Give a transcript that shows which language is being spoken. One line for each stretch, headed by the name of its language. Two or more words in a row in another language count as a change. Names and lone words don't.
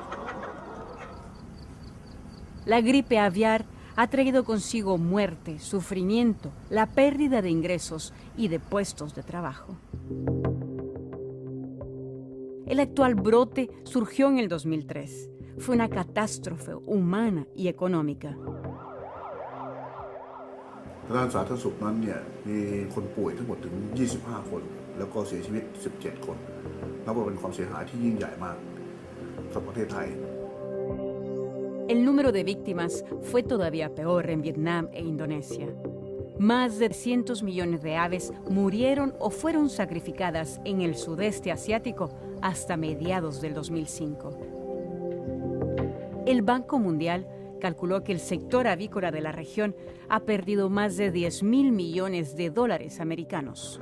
Spanish: La gripe aviar ha traído consigo muerte, sufrimiento, la pérdida de ingresos y de puestos de trabajo. El actual brote surgió en el 2003. Fue una catástrofe humana y económica.
Thai: ด้านสาธารณสุขนั้นเนี่ยมีคนป่วยทั้งหมดถึง 25 คนแล้วก็เสียชีวิต 17 คนนับว่าเป็นความเสียหายที่ยิ่งใหญ่มากสำหรับประเทศไทย
Spanish: El número de víctimas fue todavía peor en Vietnam e Indonesia. Más de 300 millones de aves murieron o fueron sacrificadas en el sudeste asiático hasta mediados del 2005. El Banco Mundial calculó que el sector avícola de la región ha perdido más de 10.000 millones de dólares americanos.